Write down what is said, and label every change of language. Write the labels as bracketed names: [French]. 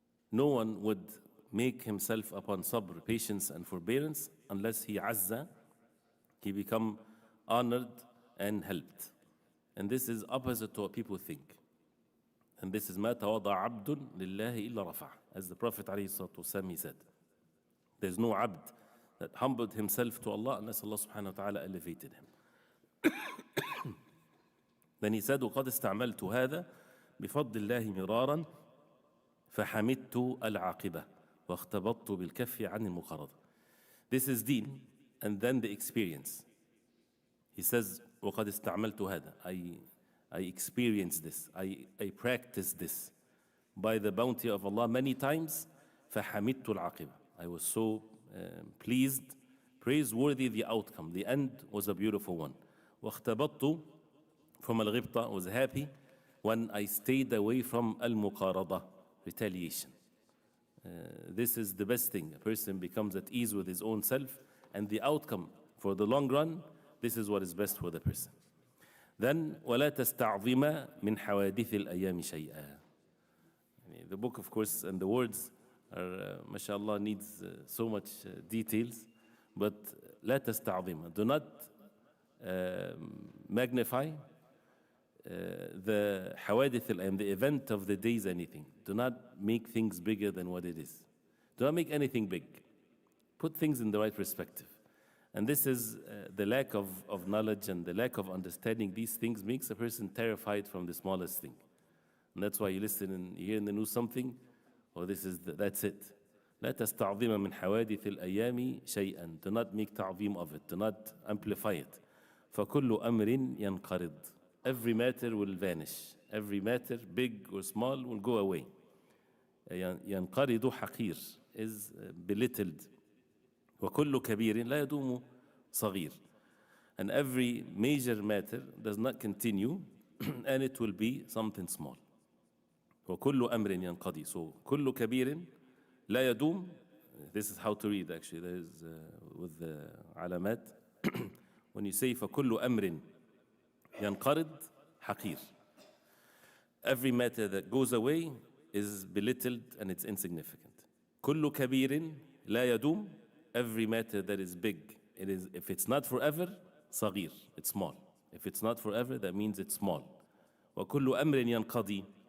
[English] No one would make himself upon sabr, patience and forbearance, unless he azza, he become honored and helped. And this is opposite to what people think. And this is [Arabic] ما تواضع عبد لله إلا رفع. [English] As the Prophet ﷺ, he said, there's no abd that humbled himself to Allah unless Allah subhanahu wa ta'ala elevated him. Then he said, [Arabic] وقد استعملت هذا بفضل الله مرارا فحمدت العاقبة واختبطت بالكف عن المقارضة. [English] This is deen, and then the experience. He says, [Arabic] وقد استعملت هذا. [English] I experienced this. I practiced this by the bounty of Allah many times. [Arabic] فحمدت العاقبة. [English] I was so pleased, praiseworthy the outcome. The end was a beautiful one. [Arabic] واختبطت [English] from [Arabic] الغبطة. [English] I was happy when I stayed away from المقارضة, retaliation. This is the best thing. A person becomes at ease with his own self, and the outcome for the long run, this is what is best for the person. Then [Arabic] ولا تستعظم من حوادث الأيام شيئا. [English] The book, of course, and the words are, mashallah, needs so much details, but [Arabic] لا تستعظم. [English] Do not magnify the [Arabic] حوادث الأيام, [English] the event of the days, anything. Do not make things bigger than what it is. Do not make anything big. Put things in the right perspective. And this is the lack of knowledge and the lack of understanding these things makes a person terrified from the smallest thing. And that's why you listen and you hear in the news something, or that's it. [Arabic] لا تستعظم من حوادث الأيام شيئا. [English] Do not make تعظيم of it. Do not amplify it. [Arabic] فكل أمر ينقرض. [English] Every matter will vanish. Every matter, big or small, will go away. [Arabic] ينقرض حقير [English] is belittled. [Arabic] وكل كبير لا يدوم صغير. [English] And every major matter does not continue, and it will be something small. [Arabic] وكل أمر ينقضي. [English] So [Arabic] كل كبير لا يدوم. [English] This is how to read actually. There is with the علامات. When you say [Arabic] فكل أمر ينقرض حقير. [English] Every matter that goes away is belittled and it's insignificant. [Arabic] كل كبير لا يدوم. [English] Every matter that is big, if it's not forever, صغير, it's small. If it's not forever, that means it's small. [Arabic] وكل أمر ينقضي.